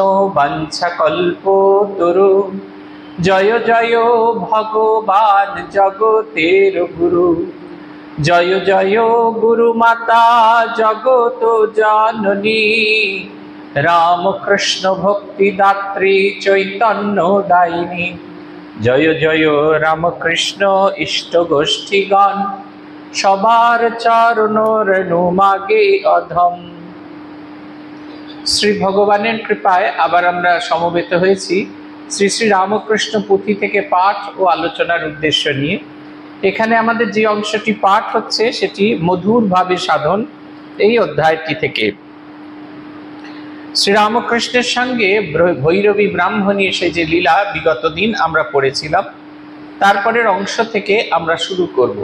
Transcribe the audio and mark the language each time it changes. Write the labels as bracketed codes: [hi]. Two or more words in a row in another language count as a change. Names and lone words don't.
[bn] বংশকল্পোতরু জয় জয় ভগবান জগতের গুরু জয় জয় গুরু মাতা জগত জননী রামকৃষ্ণ ভক্তিদাত্রী চৈতন্য দায়িনী জয় জয় রামকৃষ্ণ ইষ্ট গোষ্ঠীগণ সবার চরণ রেণু মাগে অধম। শ্রী ভগবানের কৃপায় আবার আমরা সমবেত हয়েছি শ্রী শ্রী রামকৃষ্ণ পুথি থেকে पाठ ও আলোচনার উদ্দেশ্য নিয়ে। এখানে আমাদের যে অংশটি পাঠ হচ্ছে সেটি মধুর ভাবে সাধন এই অধ্যায়টি থেকে। শ্রী রামকৃষ্ণের সঙ্গে ভৈরবী ব্রাহ্মণী এসে যে লীলা বিগত দিন আমরা পড়েছিলাম তারপরের অংশ থেকে আমরা শুরু করব।